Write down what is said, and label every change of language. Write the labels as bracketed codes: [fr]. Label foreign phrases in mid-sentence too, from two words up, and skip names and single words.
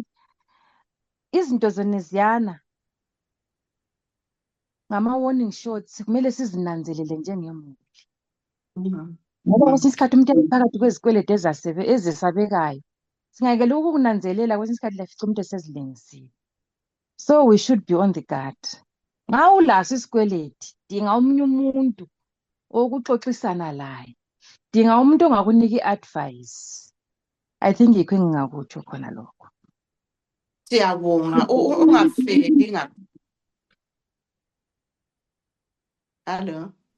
[nd] Izinto zeneziyana ngama-warning shots, kumele sizinanzelele njengemuli. Ngoba kwesinye isikhathi umuntu phakathi kwezikweleti ezesabekayo, singayekela ukukunanzelela, kwesinye isikhathi lafica umuntu esezilengisiwe. [en] So we should be on the guard. [nd] Nxa ulaso isikweleti, dinga omunye umuntu wokuxoxisana laye, dinga umuntu ongakunika i-advice. [en] I think [nd] yikho engingakutsho khona lokho. Siyabonga ungafeli Hello.